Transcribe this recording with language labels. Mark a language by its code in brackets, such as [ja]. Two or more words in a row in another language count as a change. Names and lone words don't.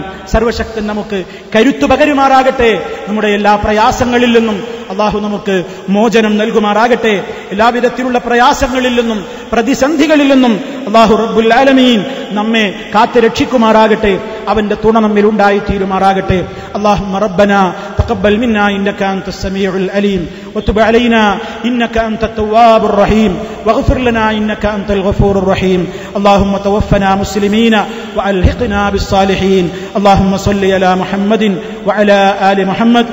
[ml] സർവശക്തൻ നമുക്ക് കരുത്തു പകരുമാറാകട്ടെ. നമ്മുടെ എല്ലാ പ്രയാസങ്ങളിൽ നിന്നും അല്ലാഹു നമുക്ക് മോചനം നൽകുമാറാകട്ടെ. എല്ലാവിധത്തിലുള്ള പ്രയാസങ്ങളിൽ നിന്നും പ്രതിസന്ധികളിൽ നിന്നും [ar] الله رب العالمين [ml] നമ്മെ കാത്തു രക്ഷിക്കുമാറാകട്ടെ. അവന്റെ തുണ നമ്മിൽ ഉണ്ടായി തീരുമാറാകട്ടെ. [ar] اللهم ربنا تقبل منا إنك أنت السميع العليم وتب علينا إنك أنت التواب الرحيم واغفر لنا إنك أنت الغفور الرحيم. اللهم توفنا مسلمين وألحقنا بالصالحين. اللهم صل على محمد وعلى آل محمد.